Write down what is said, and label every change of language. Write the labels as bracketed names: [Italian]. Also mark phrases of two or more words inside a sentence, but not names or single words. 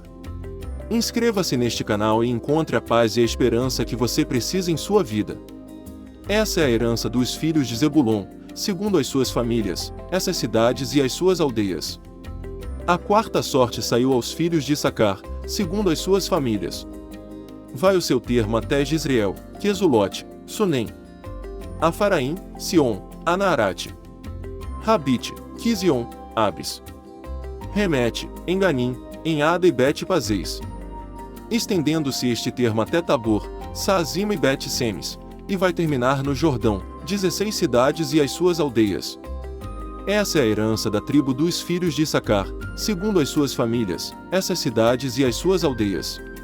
[Portuguese] Inscreva-se neste canal e encontre a paz e a esperança que você precisa em sua vida. Essa é a herança dos filhos de Zebulon, segundo as suas famílias, essas cidades e as suas aldeias. A quarta sorte saiu aos filhos de Issacar, segundo as suas famílias. Vai o seu termo até Jezreel, Quesulote, Sunem, Afaraim, Sion, Anaarate, Rabite, Quizion, Abis, Remete, Enganim, Enhada e Bet-Pazeis. Estendendo-se este termo até Tabor, Saazima e Bet-Semes, e vai terminar no Jordão, 16 cidades e as suas aldeias. Essa é a herança da tribo dos filhos de Issacar, segundo as suas famílias, essas cidades e as suas aldeias.